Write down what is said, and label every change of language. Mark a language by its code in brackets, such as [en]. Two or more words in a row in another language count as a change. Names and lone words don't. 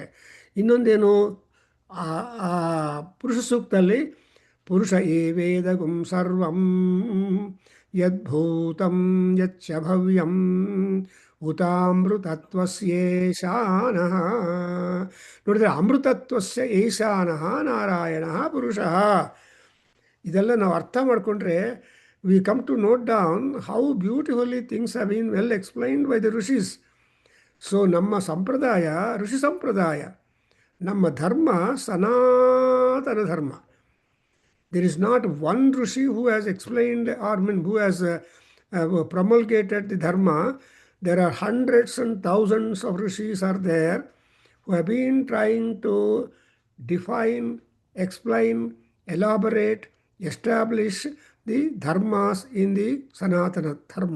[kn] ಇನ್ನೊಂದೇನು, ಆ ಪುರುಷ ಸೂಕ್ತಲ್ಲಿ [sa] ಪುರುಷ ಏವೇದಗುಂ ಸರ್ವಂ ಯದ್ಭೂತಂ ಯಚ್ಚ ಭವ್ಯಂ ಉತಾಮೃತತ್ವಸ್ಯೇಶಾನಃ. [kn] ನೋಡಿದರೆ [sa] ಅಮೃತತ್ವಸ್ಯ ಏಶಾನಃ [kn] ನಾರಾಯಣ ಪುರುಷ. ಇದೆಲ್ಲ ನಾವು ಅರ್ಥ ಮಾಡಿಕೊಂಡ್ರೆ [en] we come to note down how beautifully things have been well explained by the Rishis. [kn] ಸೊ ನಮ್ಮ ಸಂಪ್ರದಾಯ ಋಷಿ ಸಂಪ್ರದಾಯ, ನಮ್ಮ ಧರ್ಮ ಸನಾತನ ಧರ್ಮ. [en] There is not one Rishi who has explained or who has promulgated the Dharma. There are hundreds and thousands of Rishis are there who have been trying to define, explain, elaborate, establish the dharmas in the Sanatana Dharma.